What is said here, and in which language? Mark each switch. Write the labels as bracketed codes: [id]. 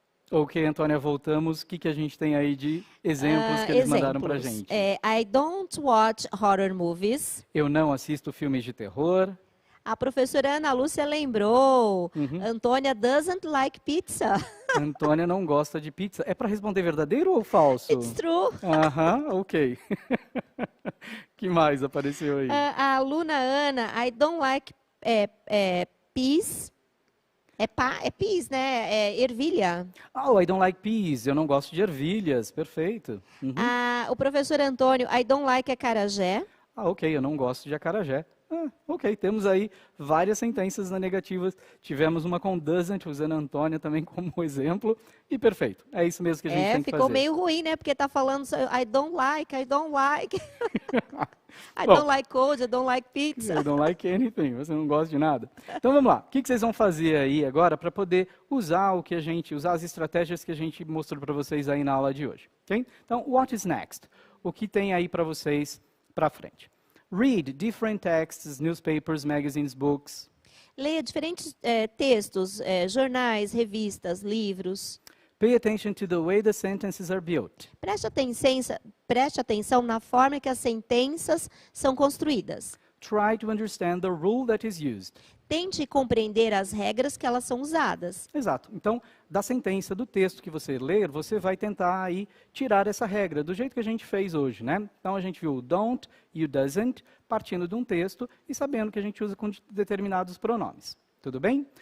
[pt] Ok, Antônia, voltamos. O que a gente tem aí de exemplos que eles mandaram pra gente? [en] I don't watch horror movies. [pt] Eu não assisto filmes de terror. A professora Ana Lúcia lembrou. [en] Antônia doesn't like pizza. [pt] Antônia não gosta de pizza. É para responder verdadeiro ou falso? [en] It's true. [pt] Aham, ok. Que mais apareceu aí? A aluna [en] Ana, I don't like peas. [pt] É peas, né? É ervilha. [en] Oh, I don't like peas. [pt] Eu não gosto de ervilhas. Perfeito. O professor [en] Antônio, I don't like acarajé. [pt] Ah, ok. Eu não gosto de acarajé. Ok, temos aí várias sentenças na negativa. Tivemos uma com doesn't, usando a Antônia também como exemplo. E perfeito. É isso mesmo que a gente tem que fazer. Ficou meio ruim, né? Porque tá falando [en] I don't like. I don't like cold, I don't like pizza. I don't like anything. [pt] Você não gosta de nada. Então vamos lá. O que vocês vão fazer aí agora para poder usar usar as estratégias que a gente mostrou para vocês aí na aula de hoje? Okay? Então, [en] what is next? [pt] O que tem aí para vocês para frente? [en] Read different texts, newspapers, magazines, books. [pt] Leia diferentes textos, jornais, revistas, livros. [en] Pay attention to the way the sentences are built. [pt] Preste atenção na forma que as sentenças são construídas. [en] Try to understand the rule that is used. [pt] Tente compreender as regras que elas são usadas. Exato. Então, da sentença, do texto que você ler, você vai tentar aí tirar essa regra, do jeito que a gente fez hoje, né? Então, a gente viu o don't e o doesn't, partindo de um texto e sabendo que a gente usa com determinados pronomes. Tudo bem?